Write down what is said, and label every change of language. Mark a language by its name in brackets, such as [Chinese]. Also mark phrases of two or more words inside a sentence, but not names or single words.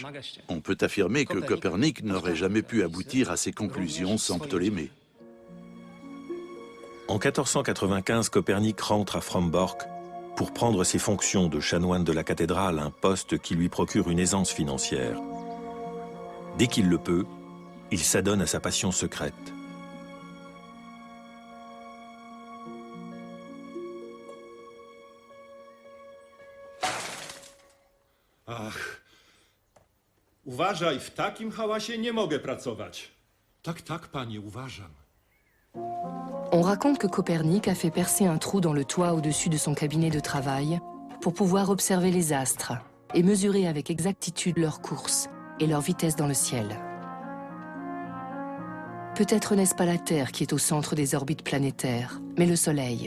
[French] On peut affirmer que Copernic n'aurait jamais pu aboutir à ses conclusions sans Ptolémée. En 1495, Copernic rentre à Frombork pour prendre ses fonctions de chanoine de la cathédrale, un poste qui lui procure une aisance financière. Dès qu'il le peut, il s'adonne à sa passion secrète. [Polish] Ach, uważaj, w takim hałasie nie mogę pracować. Tak, panie, uważam. [French] On raconte que Copernic a fait percer un trou dans le toit au-dessus de son cabinet de travail pour pouvoir observer les astres et mesurer avec exactitude leur course et leur vitesse dans le ciel. Peut-être n'est-ce pas la Terre qui est au centre des orbites planétaires, mais le Soleil.